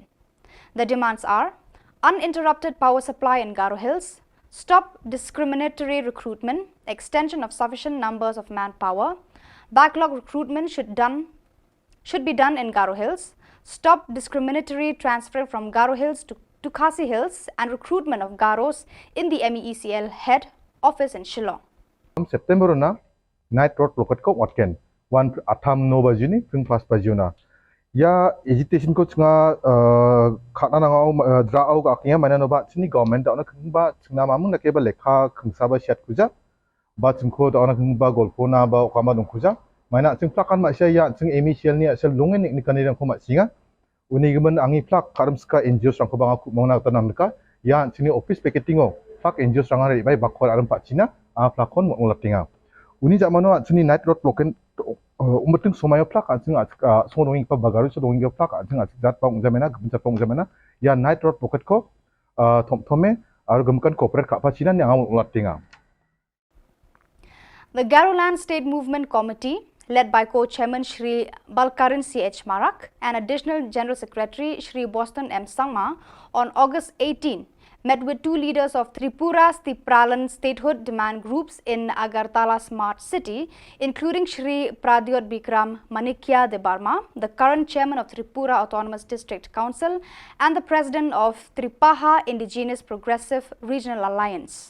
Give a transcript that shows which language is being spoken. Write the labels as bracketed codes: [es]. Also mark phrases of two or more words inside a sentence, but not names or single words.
[en] The demands are uninterrupted power supply in Garo Hills, stop discriminatory recruitment, extension of sufficient numbers of manpower, backlog recruitment should be done in Garo Hills, stop discriminatory transfer from Garo Hills to Khasi Hills, and recruitment of Garos in the MEECL head office in Shillong. [grt] September na [en] night road blockade [grt] ko watken one atham no bajuni pung fast bajuna ya agitation ko chinga khana na ngau dra au ga kya mana no ba chini government da na khba chingna mamung na keba lekha khungsa ba shat kuja ba chingko da na khba golpo na ba okama dong kuja mana ching plakan ma sia ya ching MEECL ni asal longen ni kan rang ko ma singa uni gemen angi plak karam ska NGO rang ko ba ku mongna tanam ka ya chini [en] office picketing [grt] o plak NGO rang ari bai bakhor aram pa china plakon mo latinga uni jamano chuni [en] night road blockade [grt] umbetung somayo plak aching so donging pa bagaru so donging plak aching jat pong jamena gumjat pong jamena ya [en] night road blockade [grt] ko thome aru gumkan corporate ka pa china ni ang latinga. [en] The Garoland State Movement Committee led by co-chairman Shri Balkaran C.H. Marak and additional General Secretary Shri Boston M. Sangma on August 18, met with two leaders of Tripura's Tipralan statehood demand groups in Agartala Smart City, including Shri Pradyot Bikram Manikya de Barma, the current chairman of Tripura Autonomous District Council and the president of Tripaha Indigenous Progressive Regional Alliance.